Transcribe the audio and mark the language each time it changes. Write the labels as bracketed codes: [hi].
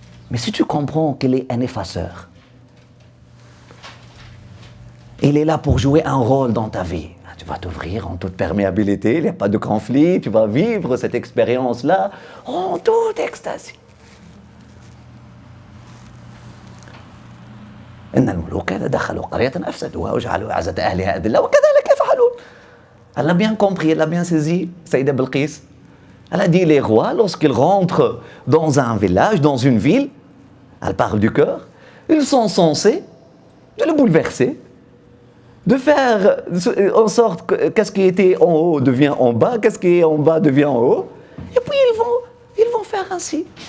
[fr] Mais si tu comprends qu'il est un effaceur, il est là pour jouer un rôle dans ta vie, tu vas t'ouvrir en toute perméabilité, il n'y a pas de conflit, tu vas vivre cette expérience-là en toute extasie. [ar] إن الملوك إذا دخلوا قرية أفسدوها وجعلوا أعزة أهلها أذلة وكذلك يفعلون. [fr] Elle a bien compris, elle a bien saisi, Saïda Belkis. Elle a dit les rois, lorsqu'ils rentrent dans un village, dans une ville, elle parle du cœur, ils sont censés de le bouleverser, de faire en sorte que qu'est-ce qui était en haut devient en bas, qu'est-ce qui est en bas devient en haut, et puis ils vont faire ainsi.